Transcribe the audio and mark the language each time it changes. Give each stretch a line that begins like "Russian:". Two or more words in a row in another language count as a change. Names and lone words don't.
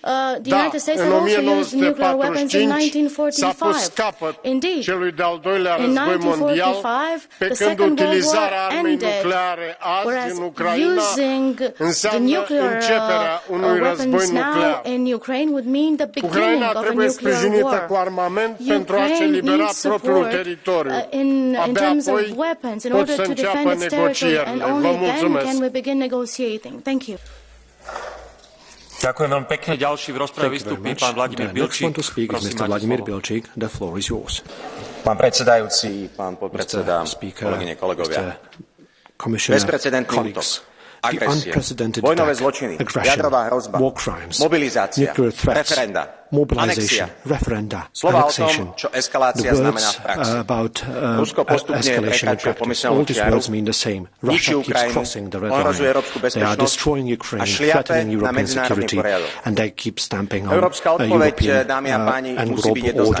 Romanian: Da, în 1945 s-a pus capăt celui de-al doilea război mondial, pe când utilizarea armei nucleare azi în Ucraina înseamnă începerea unui război nuclear. Ucraina trebuie sprijinită cu armament pentru a-și elibera propriul teritoriu. Abia apoi pot să înceapă negocierile. Vă mulțumesc.
Slovak: Ďakujem veľmi pekne. Ďalší v rozprave vystúpi pán Vladimír Bilčík. Pán predsedajúci, pán podpredseda, kolegyne, kolegovia. Bezprecedentný útok, agresie, vojnové zločiny, jadrová hrozba, mobilizácia, referenda,
English: mobilization, referenda, annexation, the words about escalation and practice. All these words mean the same. Russia keeps crossing the red line. They are destroying Ukraine, threatening European security, and they keep stamping on European and global order.